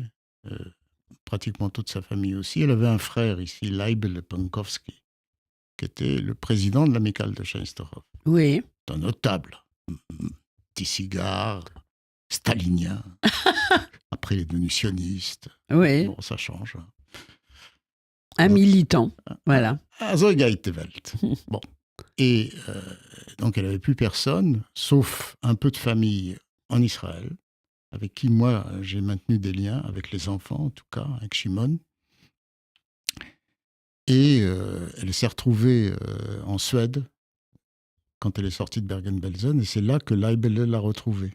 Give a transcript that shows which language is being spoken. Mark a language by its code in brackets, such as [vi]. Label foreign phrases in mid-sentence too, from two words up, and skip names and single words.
[fr] Pratiquement toute sa famille aussi. Elle avait un frère ici, Leibel Pankowski, qui était le président de l'amicale de Schensterhof. Oui. C'est un notable. Petit cigare, stalinien. Après, il est devenu sioniste. Oui. Bon, ça change. Un militant, voilà. [de] So geht die Welt. [fr] Bon. Et donc, elle n'avait plus personne, sauf un peu de famille en Israël, avec qui, moi, j'ai maintenu des liens, avec les enfants, en tout cas, avec Shimon. Et elle s'est retrouvée en Suède quand elle est sortie de Bergen-Belsen, et c'est là que Leibele l'a retrouvée.